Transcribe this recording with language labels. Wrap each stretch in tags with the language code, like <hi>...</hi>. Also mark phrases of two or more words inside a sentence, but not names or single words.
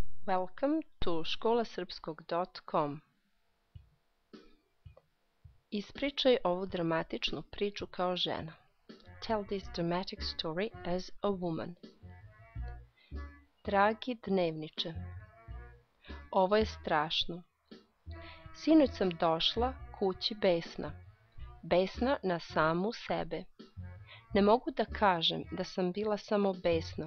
<en>Welcome to školasrpskog.com.</en> <sr>Ispričaj ovu dramatičnu priču kao žena.</sr> <en>Tell this dramatic story as a woman.</en> <sr>Dragi dnevniče, ovo je strašno. Sinoć sam došla kući besna. Besna na samu sebe. Ne mogu da kažem da sam bila samo besna.</sr>